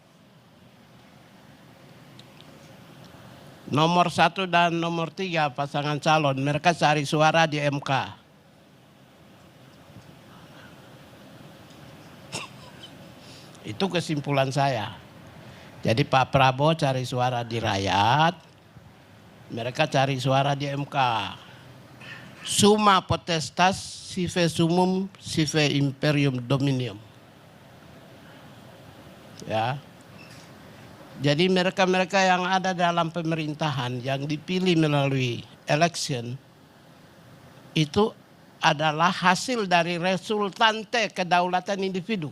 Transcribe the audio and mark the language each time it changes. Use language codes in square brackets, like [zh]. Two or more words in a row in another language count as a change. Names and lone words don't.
[id] Nomor 1 dan nomor 3 pasangan calon, mereka cari suara di MK. Itu kesimpulan saya. Jadi Pak Prabowo cari suara di rakyat, mereka cari suara di MK. [la] Summa potestas sive sumum sive imperium dominium. [id] Ya. Jadi mereka-mereka yang ada dalam pemerintahan yang dipilih melalui election itu adalah hasil dari resultante kedaulatan individu.